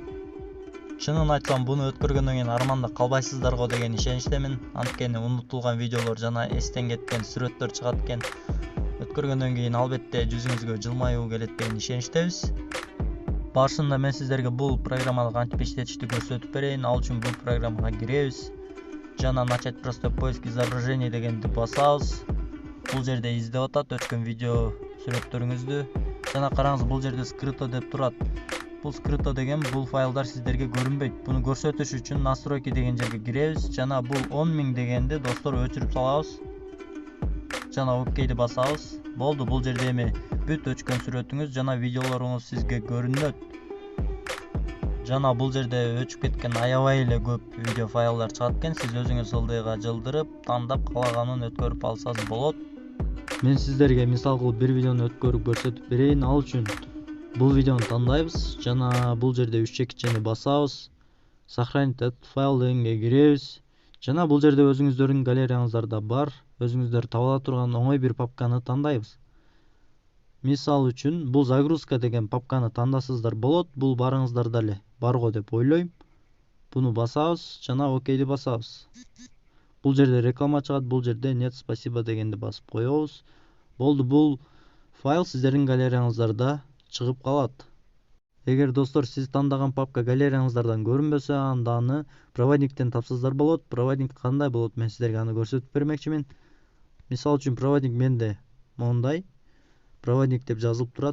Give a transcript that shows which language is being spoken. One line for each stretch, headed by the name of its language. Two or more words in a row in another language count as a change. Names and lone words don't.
Kyrgyz: Чынын айтсам, буну өткөргөндөн кийин арманда калбайсыздар го деген ишеничтемин. Анткени унутулган видеолор жана эстен кеткен сүрөттөр чыгат экен. Өткөргөндөн кийин албетте жүзүңүзгө жылмаюу келет деген ишеничтебиз. Башында мен сиздерге бул программаны кантип иштетишти көрсөтүп берейин. Ал үчүн бул программага киребиз жана
Russian: начать простой поиск изображений
Kyrgyz: дегенди басабыз. Бул жерде издеп атат өчкөн видео сүрөттөрүңүздү. Жана караңыз, бул жерде скрыто деп турат. Бул скрыто деген бул файлдар сиздерге көрүнбөйт. Буну көрсөтүш үчүн настройки деген жерге киребиз жана бул 10.000 дегенди достор өчүрүп салабыз. Жана окейди басабыз. Болду, бул жерде эми бүт өчкөн сүрөтүңүз жана видеолоруңуз сизге көрүнөт. Жана бул жерде өчүп кеткен аябай эле көп видео файлдар чыгат экен. Сиз өзүңүз ылдыйга жылдырып, тандап каалаганын өткөрүп алсаңыз болот. Мен сиздерге мисал кылып бир видеону өткөрүп көрсөтүп берейин. Ал үчүн бул видеону тандайбыз жана бул жерде үч чекитчени басабыз.
Russian: Сохранить этот файл
Kyrgyz: дегенге киребиз. Жана бул жерде өзүңүздөрдүн галереяңыздарда бар, өзүңүздөр таба ала турган оңой бир папканы тандайбыз. Мисал үчүн бул загрузка деген папканы тандасыздар болот. Бул барыңыздарда эле барго деп ойлойм. Буну басабыз жана окейди басабыз. Бул жерде реклама чыгат, бул жерде
Russian: нет спасибо
Kyrgyz: дегенди басып коебуз. Болду, бул файл сиздердин галереяңыздарда чыгып калат. Эгер достор сиз тандаган папка галереяңыздардан көрүнбөсө, анда аны проводниктен тапсаңыздар болот. Проводник кандай болот, мен сиздерге аны көрсөтүп бермекчимин. Мисал үчүн проводник менде мондай проводник деп жазылып турат.